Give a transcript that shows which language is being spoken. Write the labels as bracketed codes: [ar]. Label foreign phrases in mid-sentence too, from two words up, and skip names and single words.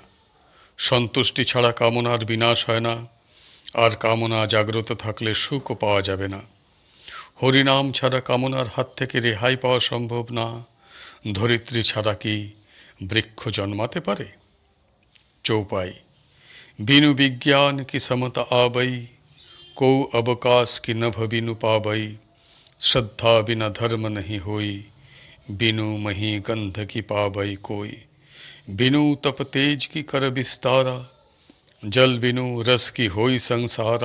[bn] সন্তুষ্টি ছাড়া কামনার বিনাশ হয় না, আর কামনা জাগ্রত থাকলে সুখও পাওয়া যাবে না। হরিনাম ছাড়া কামনার হাত থেকে রেহাই পাওয়া সম্ভব না। ধরিত্রী ছাড়া কি বৃক্ষ জন্মাতে পারে? চৌপাই। [awa] बिनु विज्ञान की समता आबई, को अवकाश की नभ बिनु पाबई। श्रद्धा बिना धर्म नहीं होई, बिनु मही गंध की पाबई कोई। बिनु तप तेज की कर विस्तारा, जल बिनु रस की होई संसारा।